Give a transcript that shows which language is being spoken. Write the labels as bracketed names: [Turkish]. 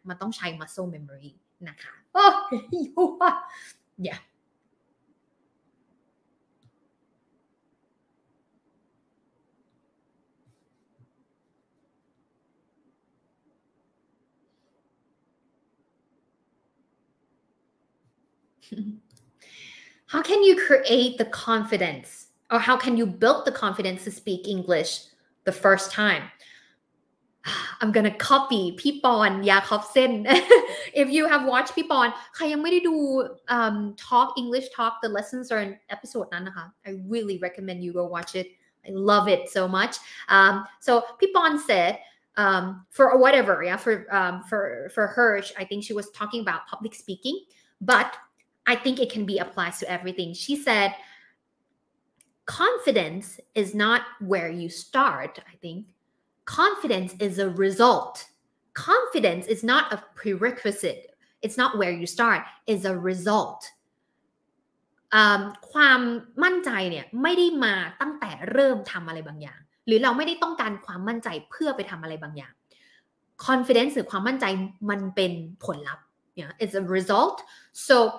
[Thai] มันต้องใช้ [English] muscle memory [Thai] นะคะโอ้ย [English] yeah How can you create the confidence or how can you build the confidence to speak English the first time? I'm gonna copy พี่ปอนยาคอฟเซน If you have watched พี่ปอน [Thai] ใครยังไม่ได้ดู [English] Talk English Talk the lessons are in episode [Thai] นั้นนะคะ [English] I really recommend you go watch it I love it so much so พี่ปอน said for whatever yeah for her I think she was talking about public speaking but I think it can be applied to everything. She said, confidence is not where you start, I think. confidence is a result [Thai] confidence is not a prerequisite it's not where you start it's a result ความมั่นใจเนี่ยไม่ได้มาตั้งแต่เริ่มทำอะไรบางอย่างหรือเราไม่ได้ต้องการความมั่นใจเพื่อไปทำอะไรบางอย่าง confidence หรือความมั่นใจมันเป็นผลลัพธ์ [English] it's a result so